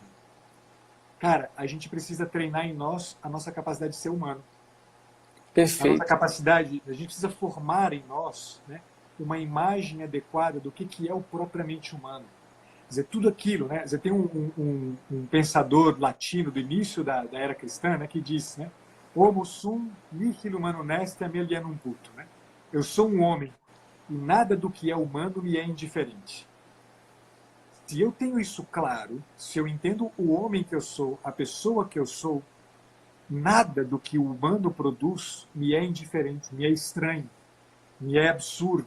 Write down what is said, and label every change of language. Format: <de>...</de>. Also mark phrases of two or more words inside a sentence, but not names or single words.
<pt>Cara, a gente precisa treinar em nós a nossa capacidade de ser humano. Perfeito. A nossa capacidade, a gente precisa formar em nós, né, uma imagem adequada do que é o propriamente humano. Quer dizer, tudo aquilo, né? Quer dizer, tem um pensador latino do início da era cristã, né, que diz, né,</pt> <la>Homo sum nihil humanum est alienum puto, né?</la> <pt>Eu sou um homem e nada do que é humano me é indiferente. Se eu tenho isso claro, se eu entendo o homem que eu sou, a pessoa que eu sou, nada do que o humano produz me é indiferente, me é estranho, me é absurdo.</pt>